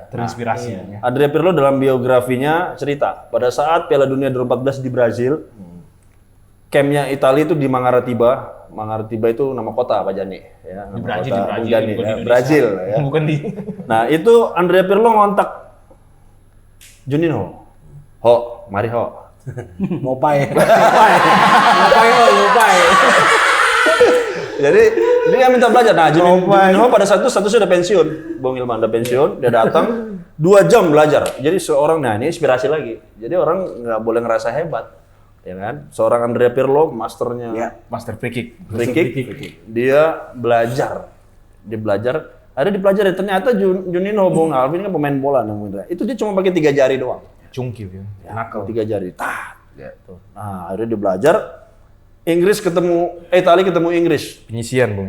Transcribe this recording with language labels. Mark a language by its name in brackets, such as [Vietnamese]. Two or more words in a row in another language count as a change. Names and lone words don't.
[Indonesian] Terinspirasi. Andrea Pirlo dalam biografinya cerita, pada saat Piala Dunia 2014 di Brazil, campnya Italia itu di Mangaratiba. Mangaratiba itu nama kota Pak Jani. Ya, Di nama Brazil, kota di Bung Jani, ya, Brazil. Ya. Bukan di. Nah itu Andrea Pirlo ngontak Juninho. Ho, mari ho. Ngopai. Lupa. Jadi dia minta belajar. Nah Juninho pada saat itu statusnya udah pensiun. Bung Ilman udah pensiun, dia datang 2 jam belajar. Jadi seorang, nah ini inspirasi lagi. Jadi orang nggak boleh ngerasa hebat. Ya kan? Seorang Andrea Pirlo, masternya [English] Master free kick. free kick, [Indonesian] dia belajar. Ada dipelajari, ternyata Juninho, Bung Alvin kan pemain bola namanya. Itu dia cuma pakai 3 jari doang. Cungkil ya. Nakal 3 jari. Gitu. Nah, akhirnya dia belajar. Italia ketemu Inggris. Penyisian, Bung ya.